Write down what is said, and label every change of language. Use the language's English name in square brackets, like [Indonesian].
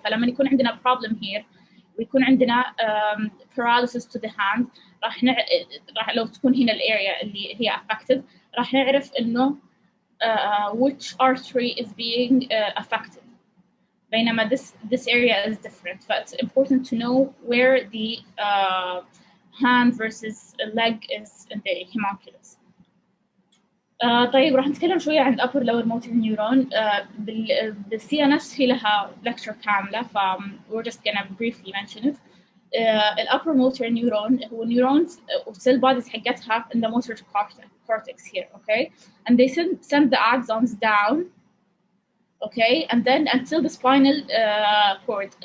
[Arabic] فلما يكون عندنا [English] problem here [Arabic] ويكون عندنا [English] paralysis to the hand [Arabic] راح لو تكون هنا الarea اللي هي affected راح نعرف إنه [English] which artery is being affected. [Arabic] بينما [English] this area is different. So it's important to know where the hand versus leg is in the homunculus. [Arabic] طيب راح نتكلم شوية عن upper lower motor neuron. بالCNS في لها lecture كاملة [English] we're just gonna briefly mention it. [Arabic] الupper motor neuron هو [English] neurons cell bodies [Arabic] حقتها [English] in the motor cortex here, okay, and they send the axons down, okay, and then until the spinal cord.